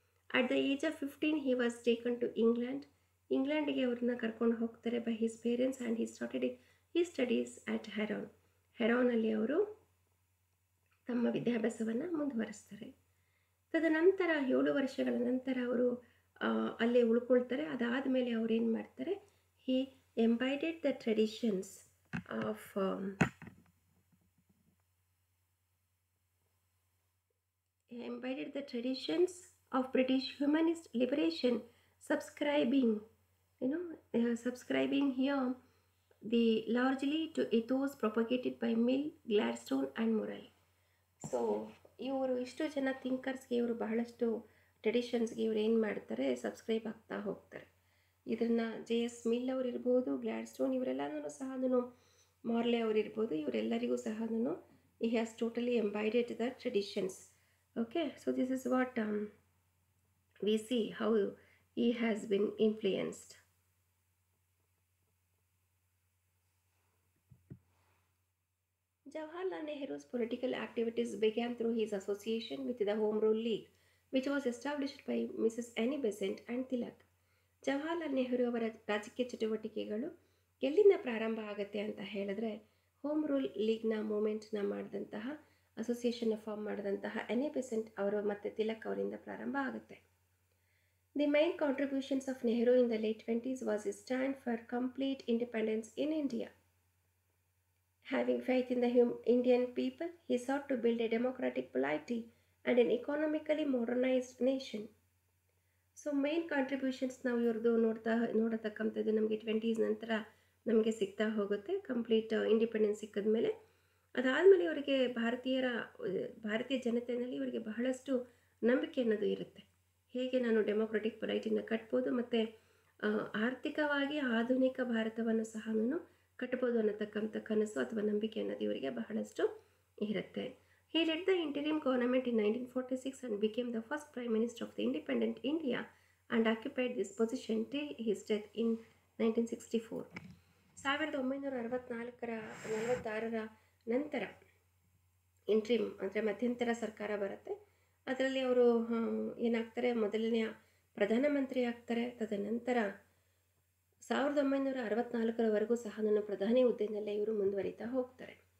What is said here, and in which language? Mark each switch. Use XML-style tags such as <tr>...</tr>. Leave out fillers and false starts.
<en>at the age of 15 he was taken to ಇಂಗ್ಲೆಂಡ್ಗೆ</en> <kn>ಅವ್ರನ್ನ ಕರ್ಕೊಂಡು ಹೋಗ್ತಾರೆ</kn> <en>by his parents, and he studies at ಹೆರಾನಲ್ಲಿ</en> <kn>ಅವರು ತಮ್ಮ ವಿದ್ಯಾಭ್ಯಾಸವನ್ನು ಮುಂದುವರಿಸ್ತಾರೆ. ತದನಂತರ 7 ವರ್ಷಗಳ ನಂತರ ಅವರು ಅಲ್ಲೇ ಉಳ್ಕೊಳ್ತಾರೆ. ಅದಾದ ಮೇಲೆ ಅವರೇನು ಮಾಡ್ತಾರೆ,</kn> <en>He embodied the traditions of embodied the traditions of British humanist liberation, subscribing, subscribing here the largely to ethos propagated by Mill, Gladstone and Morley.</en> <kn>So ಇವರು ಇಷ್ಟು ಜನ ಥಿಂಕರ್ಸ್ಗೆ ಇವರು ಬಹಳಷ್ಟು ಟ್ರೆಡಿಷನ್ಸ್ಗೆ ಇವರು ಏನು ಮಾಡ್ತಾರೆ, ಸಬ್ಸ್ಕ್ರೈಬ್ ಆಗ್ತಾ ಹೋಗ್ತಾರೆ. ಇದನ್ನು JS ಮಿಲ್ ಅವರು ಇರ್ಬೋದು, ಗ್ಲಾಡ್ಸ್ಟೋನ್ ಇವರೆಲ್ಲನೂ ಸಹ ಮಾರ್ಲೆ ಅವರು ಇರ್ಬೋದು, ಇವರೆಲ್ಲರಿಗೂ ಸಹ</kn> <en>he has totally embodied the traditions. Okay, so this is what we see how he has been influenced. Jawaharlal Nehru's political activities began through his association with the Home Rule League, which was established by Mrs. Annie Besant and Tilak.</en> <kn>Jawaharlal Nehru ಅವರ ರಾಜಕೀಯ ಚಟುವಟಿಕೆಗಳು ಎಲ್ಲಿಂದ ಪ್ರಾರಂಭ ಆಗುತ್ತೆ ಅಂತ ಹೇಳಿದ್ರೆ, home rule ಲೀಗ್ನ ಮೂಮೆಂಟ್ನ ಮಾಡಿದಂತಹ, ಅಸೋಸಿಯೇಷನ್ನ form ಮಾಡಿದಂತಹ ಎನಿ ಬೆಸೆಂಟ್ ಅವರು ಮತ್ತು ತಿಲಕ್ ಅವರಿಂದ ಪ್ರಾರಂಭ ಆಗುತ್ತೆ.</kn> <en>The main contributions of Nehru in the late 20s was a stand for complete independence in India. Having faith in the Indian people, he sought to build a democratic polity and an economically modernized nation.</en> <kn>So main contributions ನಾವು ಇವ್ರದ್ದು ನೋಡತಕ್ಕಂಥದ್ದು ನಮಗೆ 20s ನಂತರ ನಮಗೆ ಸಿಗ್ತಾ ಹೋಗುತ್ತೆ, complete independence ಸಿಕ್ಕಿದ ಮೇಲೆ. ಅದಾದಮೇಲೆ ಇವರಿಗೆ ಭಾರತೀಯ ಜನತೆಯಲ್ಲಿ ಇವರಿಗೆ ಬಹಳಷ್ಟು ನಂಬಿಕೆ ಅನ್ನೋದು ಇರುತ್ತೆ. ಹೇಗೆ ನಾನು ಡೆಮೊಕ್ರೆಟಿಕ್ ಪೊಲೈಟಿನ ಕಟ್ಬೋದು ಮತ್ತು ಆರ್ಥಿಕವಾಗಿ ಆಧುನಿಕ ಭಾರತವನ್ನು ಸಹ ಕಟ್ಬೋದು ಅನ್ನತಕ್ಕಂಥ ಕನಸು ಅಥವಾ ನಂಬಿಕೆ ಅನ್ನೋದು ಇವರಿಗೆ ಬಹಳಷ್ಟು ಇರುತ್ತೆ.</kn> <en>He led the interim government in 1946 and became the first Prime Minister of the independent India and occupied this position till his death in 1964.</en> <kn>1946ರ ನಂತರ ಇಂಟ್ರಿಮ್ ಅಂದರೆ ಮಧ್ಯಂತರ ಸರ್ಕಾರ ಬರುತ್ತೆ. ಅದರಲ್ಲಿ ಅವರು ಏನಾಗ್ತಾರೆ, ಮೊದಲನೆಯ ಪ್ರಧಾನಮಂತ್ರಿ ಆಗ್ತಾರೆ. ತದನಂತರ 1964ರವರೆಗೂ ಸಹ ಪ್ರಧಾನಿ ಹುದ್ದೆಯಲ್ಲೇ ಇವರು ಮುಂದುವರಿತಾ ಹೋಗ್ತಾರೆ.</kn>